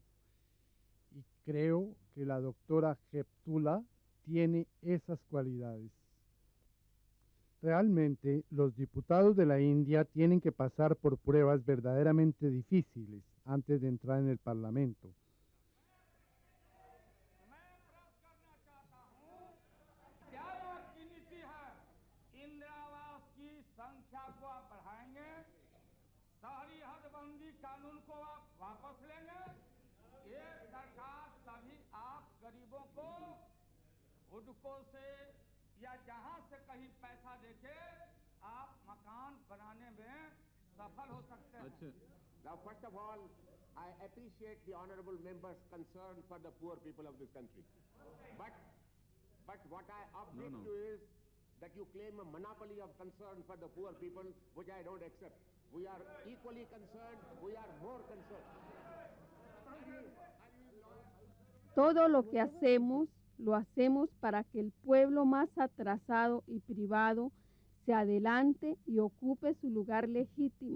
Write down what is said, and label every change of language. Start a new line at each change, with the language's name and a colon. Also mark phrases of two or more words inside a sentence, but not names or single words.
Spanish: Y creo que la doctora Heptulla tiene esas cualidades. Realmente, los diputados de la India tienen que pasar por pruebas verdaderamente difíciles antes de entrar en el Parlamento.
Hindi: शहरी हदबंदी कानून को आप वापस लेंगे। ये सरकार तभी आप गरीबों को हुडको से या जहां से कहीं पैसा देके आप मकान बनाने में सफल हो सकते हैं।
English: Now, first of all, I appreciate the honorable members' concern for the poor people of this country. But what I object to is that you claim a monopoly of concern for the poor people, which I don't accept. We are equally concerned, we are more concerned.
Spanish: Todo lo que hacemos, lo hacemos para que el pueblo más atrasado y privado se adelante y ocupe su lugar legítimo.